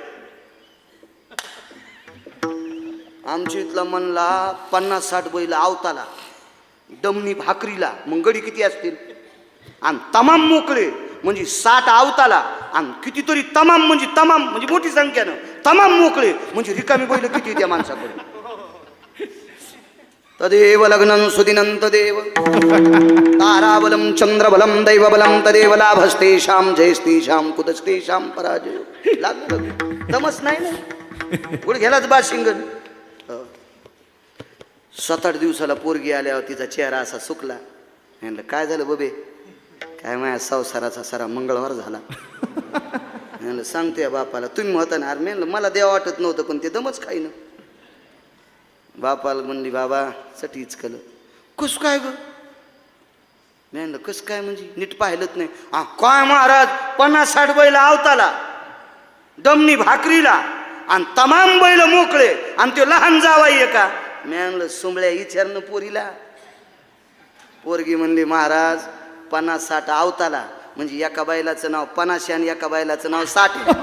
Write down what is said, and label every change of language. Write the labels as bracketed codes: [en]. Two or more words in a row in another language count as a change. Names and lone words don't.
[mr] आमच्या इथला म्हणला 50-60 बैल आवताला, डमणी भाकरीला, मग गडी किती असतील? आणि तमाम मोकळे म्हणजे 60 आवताला, आणि कितीतरी तमाम म्हणजे मोठी संख्यानं तमाम मोकळे म्हणजे रिकामी बैल किती त्या माणसाकडे. [sa] तदेव लग्नं सुदिनं तदेव ताराबलं चंद्रबलं दैवबलं तदेव लाभस्तेषां जयस्तेषां कुतस्तेषां पराजय. [mr] लागलं दमच नाही ना, गुडघ्यालाच बाशिंगण. 7-8 दिवसाला पोरगी आल्यावर तिचा चेहरा असा सुकला. म्हणलं काय झालं बबे? काय माझ्या संसाराचा सारा मंगळवार झाला. म्हणलं सांगतोय बापाला, तुम्ही होता ना. अरे म्हणलं मला देवा वाटत नव्हतं, पण ते दमच खाईन. बापाला म्हणली बाबा चटीच कल. कस काय ग? म्हणलं कस काय म्हणजे नीट पाहिलंच नाही. हा काय महाराज, 50-60 बैल आवताला, दमनी भाकरीला, आणि तमाम बैल मोकळे, आणि ते लहान जावाई का? म्हणलं सुंबळ्या विचारणं पोरीला. पोरगी म्हणली महाराज 50-60 आवताला म्हणजे एका बैलाचं नाव 50 आणि एका बैलाचं नाव 60.